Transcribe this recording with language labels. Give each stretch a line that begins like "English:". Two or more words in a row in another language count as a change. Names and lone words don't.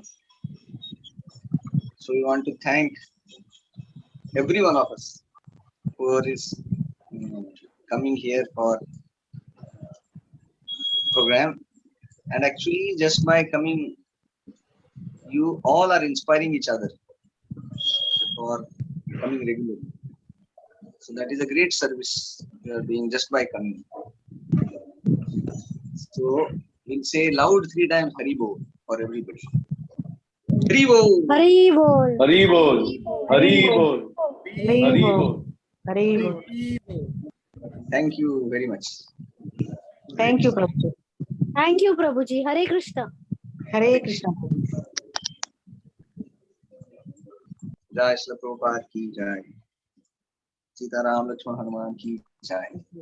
English: So we want to thank every one of us who is coming here for program, and actually just by coming you all are inspiring each other for coming regularly. So that is a great service you are doing just by coming. So we'll say loud 3 times
Bangla: Hari Bol
English: for everybody.
Bangla: Hari Bol. Hari Bol. Hari Bol. Hari Bol. Hari Bol. Hari Bol.
English: Thank you very much. Thank you, Prabhuji. Thank you, Prabhuji. Hare Krishna. Hare Krishna.
Hindi: जय श्री प्रभुपाद की जय, सीताराम लक्ष्मण हनुमान की जय.